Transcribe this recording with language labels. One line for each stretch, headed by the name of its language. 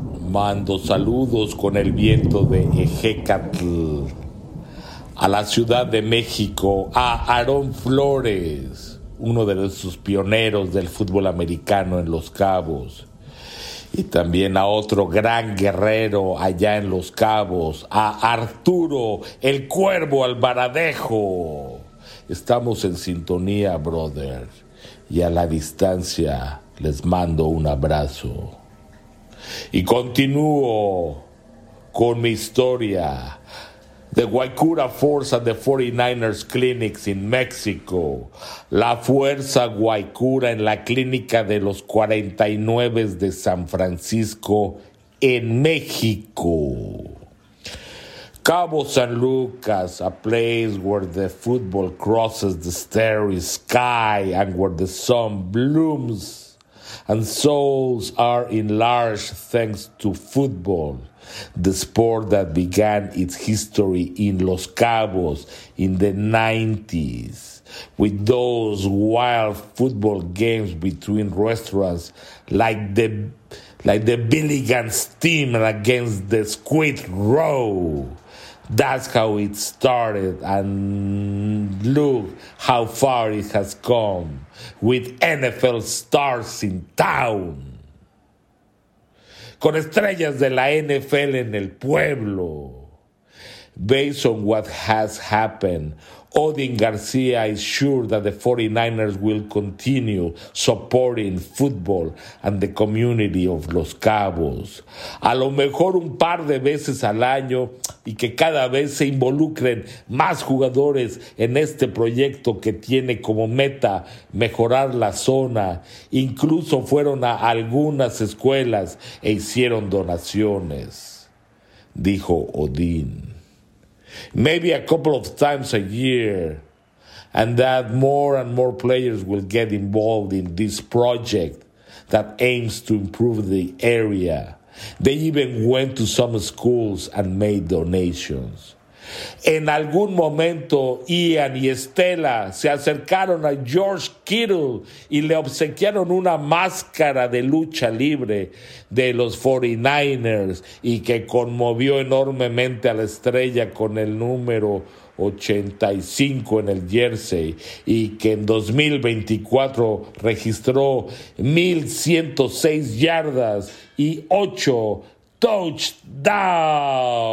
Spanish: Mando saludos con el viento de Ejecatl a la Ciudad de México, a Aarón Flores, uno de sus pioneros del fútbol americano en Los Cabos, y también a otro gran guerrero allá en Los Cabos, a Arturo el Cuervo Alvaradejo. Estamos en sintonía, brother, y a la distancia les mando un abrazo. Y continúo con mi historia.
English: The Guaycura Force at the 49ers Clinics in Mexico.
Spanish: La Fuerza Guaycura en la clínica de los 49 de San Francisco en México.
English: Cabo San Lucas, a place where the football crosses the starry sky and where the sun blooms and souls are enlarged thanks to football. The sport that began its history in Los Cabos in the 90s with those wild football games between restaurants like the Billigan's team against the Squid Row. That's how it started, and look how far it has come with NFL stars in town.
Spanish: Con estrellas de la NFL en el pueblo.
English: Based on what has happened, Odin Garcia is sure that the 49ers will continue supporting football and the community of Los Cabos.
Spanish: A lo mejor un par de veces al año, y que cada vez se involucren más jugadores en este proyecto que tiene como meta mejorar la zona. Incluso fueron a algunas escuelas e hicieron donaciones, dijo Odin.
English: Maybe a couple of times a year, and that more and more players will get involved in this project that aims to improve the area. They even went to some schools and made donations.
Spanish: En algún momento, Ian y Estela se acercaron a George Kittle y le obsequiaron una máscara de lucha libre de los 49ers y que conmovió enormemente a la estrella con el número 85 en el jersey y que en 2024 registró 1,106 yardas y 8 touchdowns.